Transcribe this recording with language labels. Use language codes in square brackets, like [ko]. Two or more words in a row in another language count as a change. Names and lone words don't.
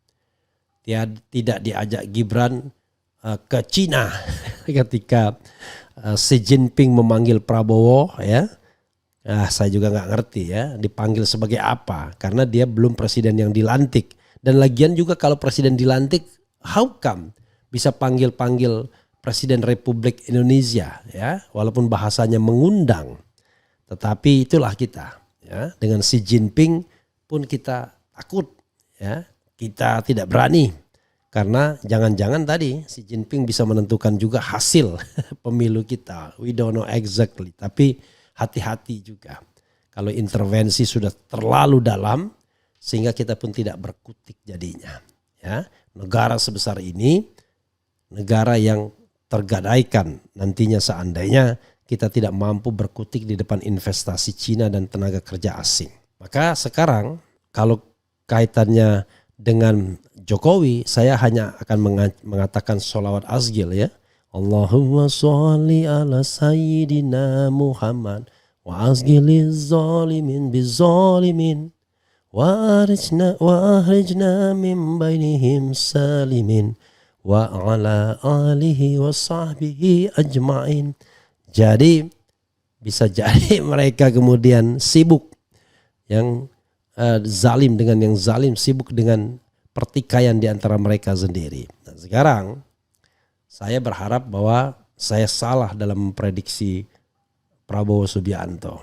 [id] Tidak diajak Gibran ke Cina ketika Xi Jinping memanggil Prabowo, ya. Saya juga nggak ngerti ya dipanggil sebagai apa, karena dia belum presiden yang dilantik. Dan lagian juga kalau presiden dilantik, [en] how come [id] bisa panggil Presiden Republik Indonesia, ya, walaupun bahasanya mengundang. Tetapi itulah kita, ya, dengan Xi Jinping pun kita takut, ya, kita tidak berani karena jangan-jangan tadi Xi Jinping bisa menentukan juga hasil pemilu kita. [en] We don't know exactly, [id] tapi hati-hati juga kalau intervensi sudah terlalu dalam sehingga kita pun tidak berkutik jadinya, ya. Negara sebesar ini, negara yang tergadaikan nantinya seandainya kita tidak mampu berkutik di depan investasi Cina dan tenaga kerja asing. Maka sekarang kalau kaitannya dengan Jokowi, saya hanya akan mengatakan sholawat asgil, ya. [ar] اللهم صل على سيدنا محمد وأشغل الظالمين بالظالمين وأخرجنا من بينهم سالمين وعلى آله وصحبه أجمعين. [id] Jadi bisa jadi mereka kemudian sibuk yang zalim dengan yang zalim, sibuk dengan pertikaian di antara mereka sendiri. Nah, sekarang saya berharap bahwa saya salah dalam memprediksi Prabowo Subianto.